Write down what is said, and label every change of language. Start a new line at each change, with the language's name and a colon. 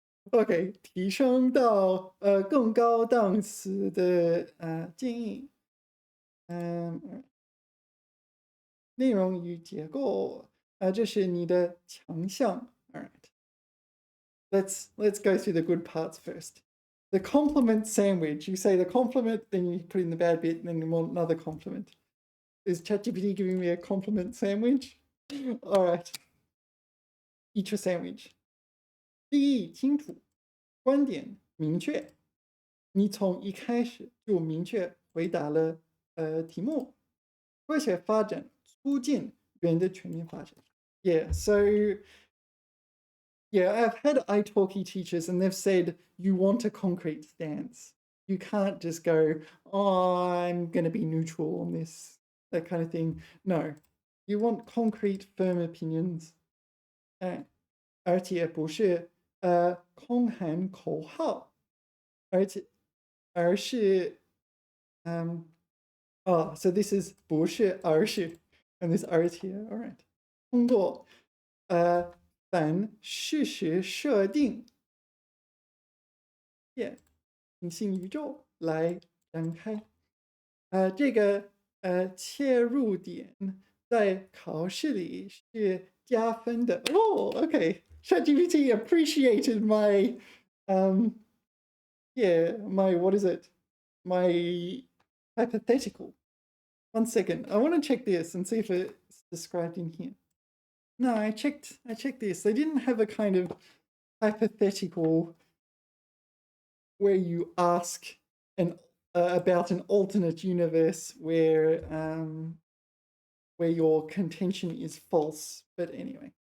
Chinese: OK， 提升到更高档次的建议。内容与结构这是你的强项。
English: All right. Let's go through the good parts first. The compliment sandwich. You say the compliment, then you put in the bad bit, and then you want another compliment. Is ChatGPT giving me a compliment sandwich? All right. Eat your sandwich.
Chinese: 第一，清楚，观点明确。你从一开始就明确回答了题目。科学发展促进人的全面发展。
English: Yeah, so yeah, I've had italki teachers and they've said you want a concrete stance. You can't just go, oh, I'm going to be neutral on this, that kind of thing. No, you want concrete, firm opinions.
Chinese: 而且不是空喊口号，而是
English: so this is
Chinese: 不是而是
English: and this
Chinese: 而且
English: all right
Chinese: 通过反事实设定平行宇宙来展开这个切入点在考试里是加分的。
English: Okay. ChatGPT appreciated my my what is it? My hypothetical. 1 second. I want to check this and see if it's described in here. No, I checked this. They didn't have a kind of hypothetical where you ask about an alternate universe where your contention is false. But anyway.